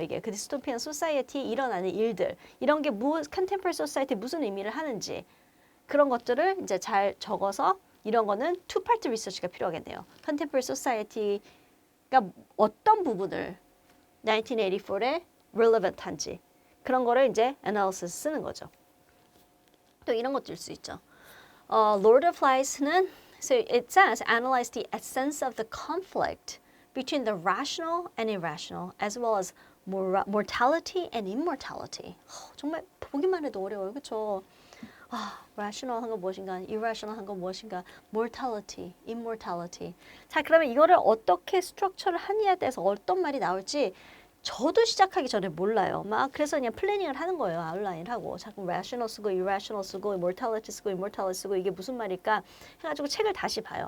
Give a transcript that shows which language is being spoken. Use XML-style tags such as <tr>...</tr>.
<ko>이게 그 디스토피안 소사이티에 일어나는 일들 이런 게 컨템포러리 소사이티에 무슨 의미를 하는지 그런 것들을 이제 잘 적어서 이런 거는 투 파트 리서치가 필요하겠네요. 컨템포러리 소사이티가 어떤 부분을 1984에 relevant한지 그런 거를 이제 analysis 쓰는 거죠. 또 이런 것도 일 수 있죠.</ko> <en>Lord of Flies는 so it says analyze the essence of the conflict between the rational and irrational, as well as mortality and immortality.</en> <ko>정말 보기만 해도 어려워요, 그렇죠? rational 한 건 무엇인가, irrational 한 건 무엇인가, mortality, immortality. 자, 그러면 이거를 어떻게 스트럭처를 하느냐에 대해서 어떤 말이 나올지 저도 시작하기 전에 몰라요. 막 그래서 그냥 플래닝을 하는 거예요. 아웃라인 하고 자꾸 rational 쓰고 irrational 쓰고 mortality 쓰고 immortality 쓰고 이게 무슨 말일까 해가지고 책을 다시 봐요.</ko>